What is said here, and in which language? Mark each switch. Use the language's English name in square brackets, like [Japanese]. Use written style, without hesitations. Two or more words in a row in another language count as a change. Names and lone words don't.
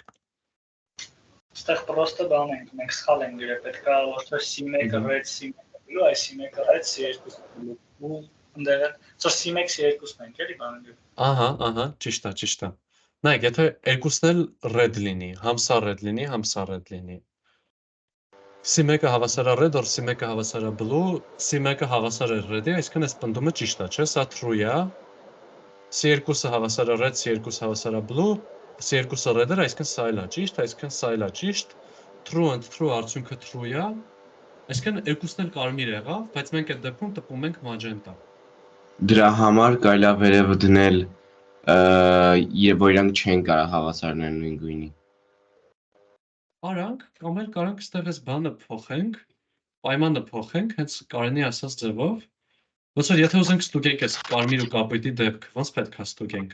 [Armenian] Այստեղ պրոստը բան ենք, մենք սխալ ենք գրել, պետք է ոչ թե C1-ը red, C1-ը blue, այ C1-ը red, C2-ը blue։ Ու ընդեղ ծո C1, C2-ն ենք էլի բանը գրել։ Ահա, ճիշտ է։ Նայեք, եթե երկուսն էլ red լինի, համ սա red լինի, համ սա red լինի։ Սի մեկը հավասար է red, or սի մեկը հավասար է blue, սի մեկը հավասար է red-ի, այսինքն այս պնդումը ճիշտ է, չէ՞, սա true է։ Սի երկուսը հավասար է red, սի երկուսը հավասար է blue, սի երկուսը red է, այսինքն սա էլ է ճիշտ, այսինքն սա էլ է ճիշտ։ [English] True and true [Armenian] արդյունքը true է։ Այսինքն երկուսն էլ կարմիր եղավ, բայց մենք այդ դեպքում տպում ենք magenta։ Դրա համար կարելի է վերևը դնել եւ որ իրանք չեն կարող հավասարներ նույն գույնի։ Արանք, կամ էլ կարանք այստեղ այս բանը փոխենք, պայմանը փոխենք, հենց Կարենի ասած ձևով։ Ոնց որ եթե ուզենք ստուգենք այս կարմիր ու կապույտի դեպքը, ոնց պետք է ստուգենք։